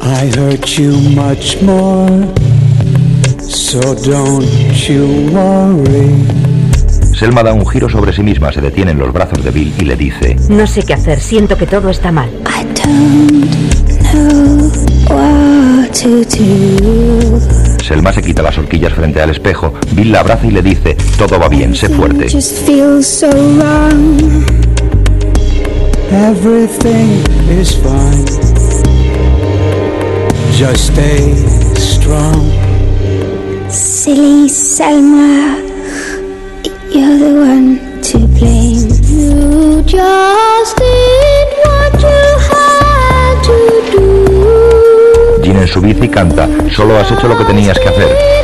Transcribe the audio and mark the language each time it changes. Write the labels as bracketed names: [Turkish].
[English] I hurt you much more, so don't you worry. [Spanish] Selma da un giro sobre sí misma, se detiene en los brazos de Bill y le dice: no sé qué hacer, siento que todo está mal. [English] I don't know what to do. [Spanish] Selma se quita las horquillas frente al espejo. Bill la abraza y le dice: todo va bien, sé fuerte. [English] Just feel so wrong. Everything is fine. Just stay strong. Silly Selma, you're the one to blame. You just did what you had to do. [Spanish] Gina en su bici canta: solo has hecho lo que tenías que hacer.